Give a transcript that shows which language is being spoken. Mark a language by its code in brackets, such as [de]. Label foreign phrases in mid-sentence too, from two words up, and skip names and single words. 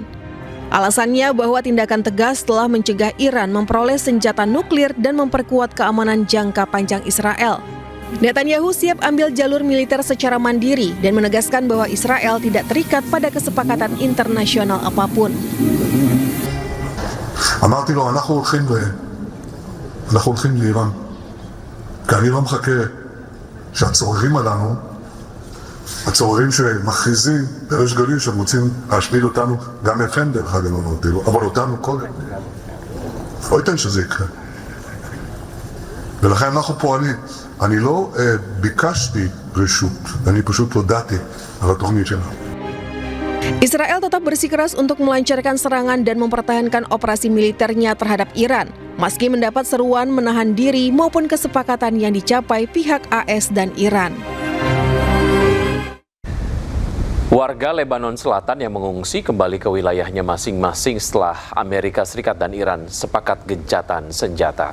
[id] Alasannya bahwa tindakan tegas telah mencegah Iran memperoleh senjata nuklir dan memperkuat keamanan jangka panjang Israel. Netanyahu siap ambil jalur militer secara mandiri dan menegaskan bahwa Israel tidak terikat pada kesepakatan internasional apapun. [he] אמרתי לו, אנחנו הולכים לאיראן, כי אני לא מחכה שהצוררים עלינו, הצוררים שמכריזים בריש גלי שהם רוצים להשמיד אותנו, גם אתכם דרך אגב, אבל אותנו קודם. לא ייתן שזה יקרה. ולכן אנחנו פועלים. אני לא ביקשתי רשות, אני פשוט הודעתי על התוכנית שלנו. [id] Israel tetap bersikeras untuk melancarkan serangan dan mempertahankan operasi militernya terhadap Iran, meski mendapat seruan menahan diri maupun kesepakatan yang dicapai pihak AS dan Iran. Warga Lebanon Selatan yang mengungsi kembali ke wilayahnya masing-masing setelah Amerika Serikat dan Iran sepakat gencatan senjata.